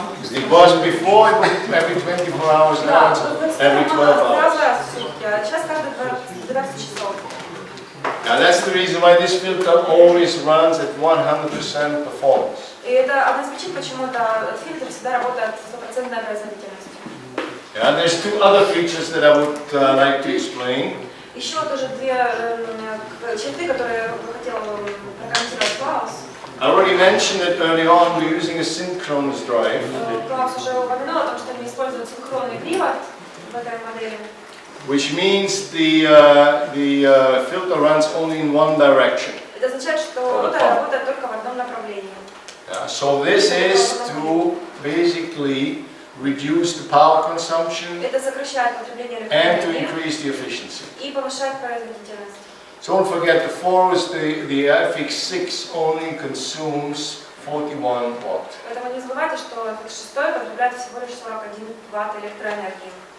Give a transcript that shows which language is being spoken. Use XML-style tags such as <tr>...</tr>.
<en>It was before, it was every 24 hours, now it's every 12 hours.</en> <ru>раз в сутки, а сейчас каждые 12 часов.</ru> <en>Now that's the reason why this filter always runs at 100% performance.</en> <ru>И это одна из причин, почему этот фильтр всегда работает с стопроцентной производительностью.</ru> <en>Yeah, there's 2 other features that I would like to explain.</en> <ru>Еще тоже две черты, которые я бы хотела прокомментировать Клаус.</ru> <en>I already mentioned it early on, we're using a synchronous drive,</en> <ru>Клаус уже упомянул о том, что они используют синхронный привод в этой модели.</ru> <en>which means the filter runs only in one direction.</en> <ru>Это означает, что ротор работает только в одном направлении.</ru> <en>Yeah, so this is to basically reduce the power consumption</en> <ru>Это сокращает потребление</ru> <en>and to</en> <ru>электроэнергии</ru> <en>increase the efficiency.</en> <ru>и повышает производительность.</ru> <en>So don't forget, the FX6 only consumes 41 watt.</en> <ru>Поэтому не забывайте, что FX6 потребляет всего лишь 41 ватт электроэнергии.</ru>